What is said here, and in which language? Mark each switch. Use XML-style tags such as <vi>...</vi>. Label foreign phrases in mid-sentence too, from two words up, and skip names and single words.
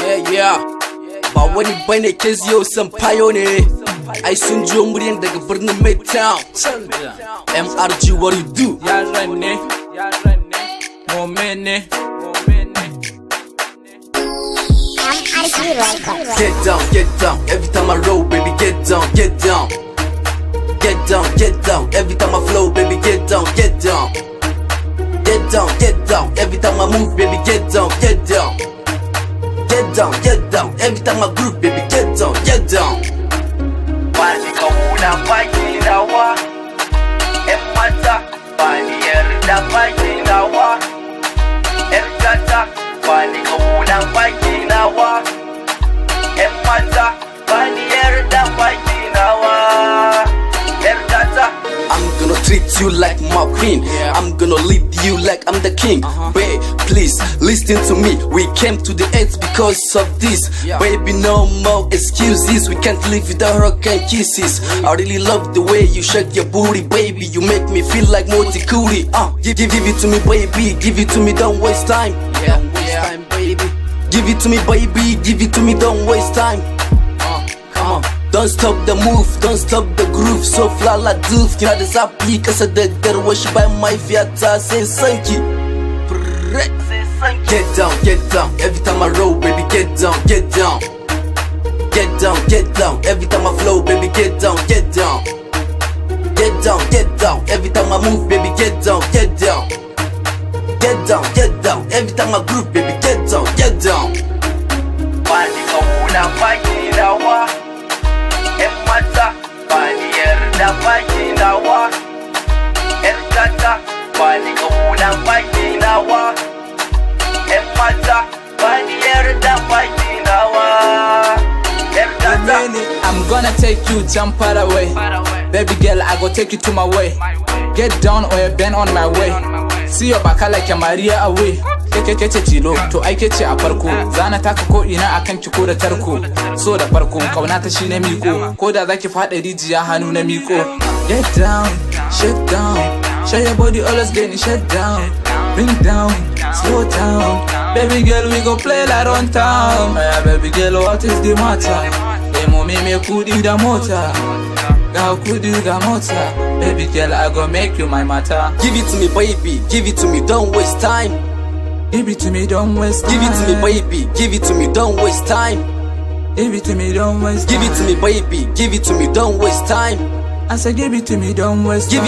<ha>Yeah, ba wani bane Kezio Sampaio ne. Ai sun jiyo muryan daga birnin Midtown. MRG,</ha> <en>what you do?</en> <ha>Yaran ne, Momene.</ha> <en>Get down, every time I roll, baby, get down. Get down, every time I flow, baby, get down. Get down, every time I move, baby, get down. Get down, every time I groove, baby, get down.</en> <ha>Bani kauna baki nawa, mata bani yarda baki nawa, gata bani kauna baki nawa, mata bani yarda baki nawa, gata.</ha> <en>I'm gonna treat you like my queen. I'm gonna lead you like I'm the king. Babe, please listen to me. We came to the earth because of this. Baby, no more excuses. We can't live without rock and kisses. I really love the way you shake your booty, baby. You make me feel like Motikuri. Give it to me, baby. Give it to me, don't waste time. Don't waste time, baby. Give it to me, baby. Give it to me, don't waste time. Come on. Don't stop the move, don't stop the groove. So fly like doof.</en> <ha>Kina da zafi kasa da garwashi bayan mahaifiyata sai sanki.</ha> <en>Get down, every time I roll, baby, get down. Get down, every time I flow, baby, get down. Get down, every time I move, baby, get down. Get down, every time I groove, baby, get down.</en> <ha>Bani kauna baki nawa, mata bani yarda baki nawa, gata bani kauna baki nawa, mata bani yarda baki nawa, gata.</ha> <en>I'm gonna take you jump far away. Baby girl, I go take you to my way. Get down or you bend on my way. See your baka like a Maria away.</en> <ha>Keke tilo, to ai kece a farko. Zana taka ko ina akan ki ko da tarko. So da farko, kauna ta shine miko. Ko da zaki fada rijiya hannu na miko.</ha> <en>Get down, shake down. Show your body always getting shut down. Bring down, slow down. Baby girl, we go play like on town. Baby girl, what is the matter?</en> <ha>Me kudi da mota. Girl, kudi da mota.</ha> <en>Baby girl, I go make you my matter. Give it to me, baby. Give it to me, don't waste time. Give it to me, don't waste time. Give it to me, baby. Give it to me, don't waste time. Give it to me, don't waste time. Give it to me, baby. Give it to me, don't waste time. I said give it to me, don't waste time.</en>